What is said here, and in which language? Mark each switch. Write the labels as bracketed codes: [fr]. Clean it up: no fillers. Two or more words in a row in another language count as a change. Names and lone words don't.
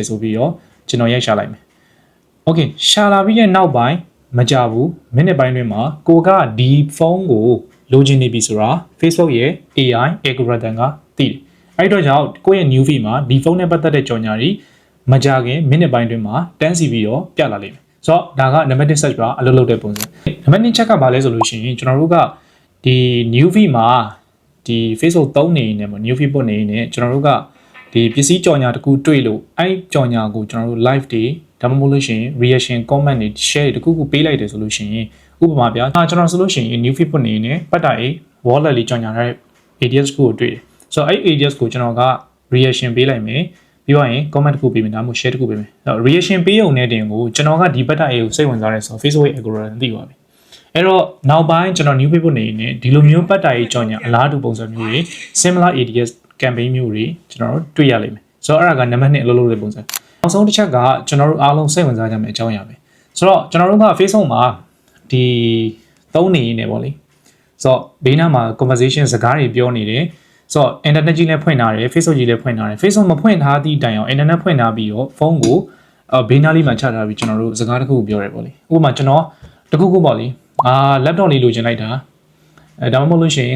[my] ဆိုပြီးတော့ကျွန်တော်ရိုက်ရှာလိုက်မယ် Okay ရှာလာပြီးတဲ့နောက်ပိုင်းမကြဘူးမိနစ်ပိုင်းတွင်မှာကိုကဒီဖုန်းကိုလိုချင်နေပြီ ဆိုတာ Facebook ရဲ့ [en] AI algorithm [my] ကသိတယ်အဲ့တော့ကြောင့်ကိုယ့်ရဲ့ [en] new feed [my] မှာဒီဖုန်းနဲ့ပတ်သက်တဲ့ကြော်ညာတွေမကြခင်မိနစ်ပိုင်းတွင်မှာတန်းစီပြီးတော့ပြလာလိမ့်မယ်ဆိုတော့ဒါက [en] number 1 search bar [my] အလုပ်လုပ်တဲ့ပုံစံ [en] number 2 [my] ချက်ကဘာလဲဆိုလို့ရှိရင်ကျွန်တော်တို့ကဒီ [en] new feed [my] မှာဒီ Facebook သုံးနေနေမှာ [en] new feed [my] ပို့နေနေကျွန်တော်တို့ကဒီပစ္စည်းကြော်ညာတခုတွေ့လို့အဲ့ကြော်ညာကိုကျွန်တော်တို့ live တွေဒါမှမဟုတ်လို့ရှိရင် [en] reaction comment [my] တွေ share တွေတခုခုပေးလိုက်တယ်ဆိုလို့ရှိရင်ဥပမာပြကျွန်တော်ဆိုလို့ရှိရင် [en] new feed [my] ပို့နေနေပတ်တာအေး wallet လေးကြော်ညာတဲ့ ADS ကိုတွေ့တယ်ဆိုတော့အဲ့ ADS ကိုကျွန်တော်က reaction ပေးလိုက်မယ်ပြီးတော့ရင် comment တခုပေးမယ်ဒါမှမဟုတ် share တခုပေးမယ်အဲ့တော့ reaction ပေးုံနဲ့တင်ကိုကျွန်တော်ကဒီပတ်တာအေးကိုစိတ်ဝင်စားတယ်ဆိုတော့ Facebook ရဲ့ algorithm သိပါပြီအဲ့တော့နောက်ပိုင်းကျွန်တော် [en] new feed [my] ပို့နေနေဒီလိုမျိုးပတ်တာအေးကြော်ညာအလားတူပုံစံမျိုးတွေ [en] similar ADS campaign [my] မျိုးတွေကျွန်တော်တို့တွေ့ရလိမ့်မယ်ဆိုတော့အဲ့ဒါကနံပါတ်2အ လုပ်လုပ်တဲ့ပုံစံနောက်ဆုံးတစ်ချက်ကကျွန်တော်တို့အားလုံးစိတ်ဝင်စားကြမယ့်အကြောင်းအရာပဲဆိုတော့ကျွန်တော်တို့က Facebook မှာဒီသုံးနေနေပေါ့လေဆိုတော့ဘေးနားမှာ conversation စကားတွေပြောနေတယ်ဆိုတော့ internet ကြီးလည်းဖွင့်ထားတယ် Facebook ကြီးလည်းဖွင့်ထားတယ် Facebook မဖွင့်ထားသည့်တိုင်အောင် internet ဖွင့်ထားပြီးတော့ဖုန်းကိုဘေးနားလေးမှာချထားပြီးကျွန်တော်တို့စကားတစ်ခုကိုပြောရဲပေါ့လေဥပမာကျွန်တော်တခုခုပေါ့လေlaptop လေးလိုချင်လိုက်တာဒါမှမဟုတ်လို့ရှိရင်